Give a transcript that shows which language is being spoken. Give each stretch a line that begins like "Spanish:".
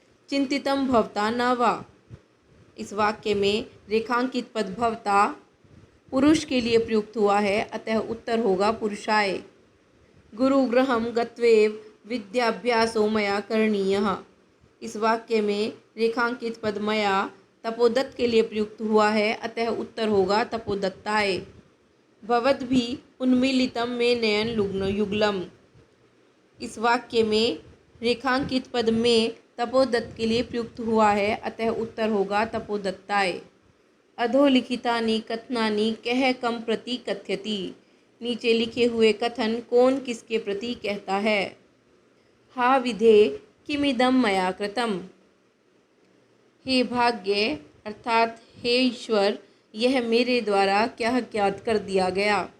Sanskrit: चिंतितम भवता न वा।
Hindi: इस वाक्य में रेखांकित पद भवता पुरुष के लिए प्रयुक्त हुआ है, अतः उत्तर होगा पुरुषाय।
Sanskrit: गुरुगृहं गत्वैव विद्याभ्यासो मया करणीयः।
Hindi: इस वाक्य में रेखांकित पद मया तपोदत्त के लिए प्रयुक्त हुआ है, अतः उत्तर होगा तपोदत्ताय।
Sanskrit: भवद्भिः उन्मीलितं मे नयन युगलम्।
Hindi: इस वाक्य में रेखांकित पद में तपोदत्त के लिए प्रयुक्त हुआ है, अतः उत्तर होगा तपोदत्ताय।
Sanskrit: अधोलिखितानि कथनानि कः कम प्रति कथयति।
Hindi: नीचे लिखे हुए कथन कौन किसके प्रति कहता है?
Sanskrit: हा विधे किमिदं मया कृतम्।
Hindi: हे भाग्य अर्थात हे ईश्वर, यह मेरे द्वारा क्या ज्ञात कर दिया गया।